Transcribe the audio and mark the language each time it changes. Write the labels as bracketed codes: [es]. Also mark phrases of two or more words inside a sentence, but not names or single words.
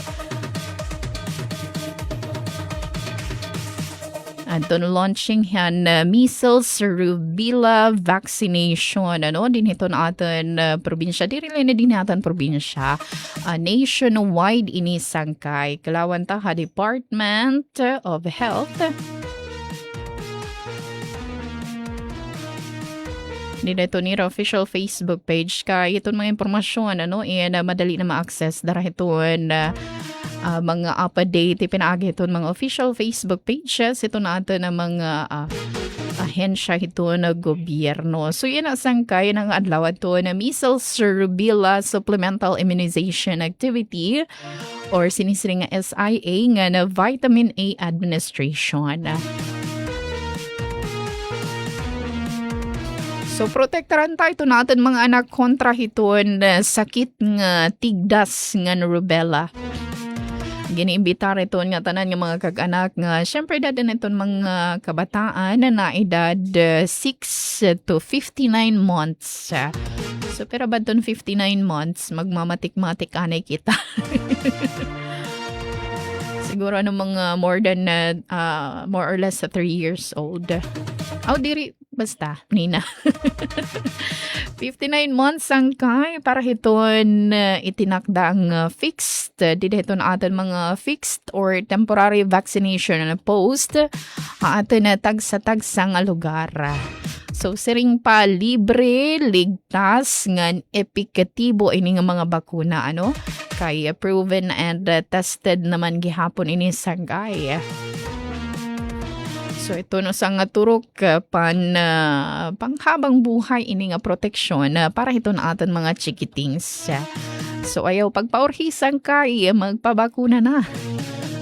[war] Anton launching yan [en] measles rubella vaccination [war] din hiton aton probinsya diri na din naton probinsya nationwide ini sangkay kalawan ta ha Department of Health. Dito nila [en] official Facebook page [war] kay iton mga impormasyon madali na ma-access dara hiton mga update pinaagi iton mga [en] official Facebook pages [war] ito na ato na mga ahensya ito na gobyerno. So yan ang sangkay ng adlaw ito na [en] measles rubella supplemental immunization activity [war] or sinisiring nga SIA nga na [en] vitamin A administration. [war] So protektaran tayo natin mga anak kontra hiton sakit nga tigdas nga rubella. Giniimbitar ito nga tanan ng mga kag-anak nga syempre dadan iton mga kabataan na edad [en] 6 to 59 months. [war] So pero ba doon 59 months magmamatik-matik anay kita. Siguro mga [en] more or less 3 years old. [war] Diri basta Nina. 59 months ang kay para hiton itinakda ang fixed dito aton mga [en] fixed or temporary vaccination post [war] aton na tagsa-tagsa nga lugar. So siring pa libre ligtas ngan epektibo ini nga mga bakuna kay [en] proven and tested [war] naman gihapon ini sangay. So ito sang turok panghabang buhay ini nga proteksyon para ito na aton mga chikitings. So ayaw pagpaurhisan kay magpabakuna na.